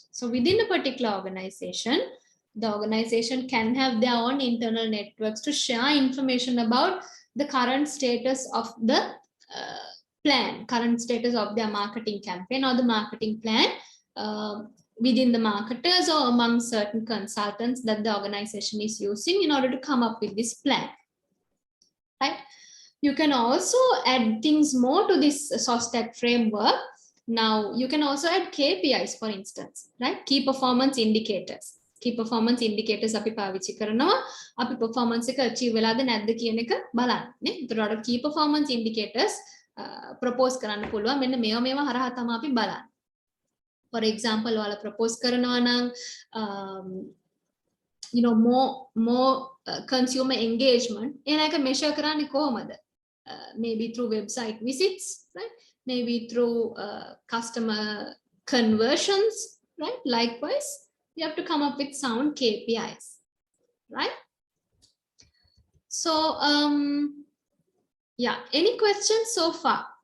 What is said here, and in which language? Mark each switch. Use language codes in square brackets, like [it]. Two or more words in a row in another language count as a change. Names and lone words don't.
[en] So within a particular organization, the organization can have their own internal networks to share information about the current status of the plan, current status of their marketing campaign or the marketing plan within the marketers or among certain consultants that the organization is using in order to come up with this plan, right? You can also add things more to this SOSTAT framework. Now, you can also add KPIs, for instance, right? Key performance indicators. Key performance indicators [si] අපි පාවිච්චි කරනවා. අපි performance එක achieve වෙලාද නැද්ද කියන එක බලන්න. නේ? ඒතරට [en] key performance indicators [si] propose කරන්න පුළුවන්. මෙන්න මේවා හරහා තමයි අපි බලන්නේ. [en] For example, [si] ඔයාලා propose කරනවා නම් [en] more consumer engagement [si] එන එක measure කරන්නේ කොහොමද? [en] Maybe through website visits, right? Maybe through customer conversions, right? Likewise, you have to come up with sound KPIs, right? So, yeah, any questions so far?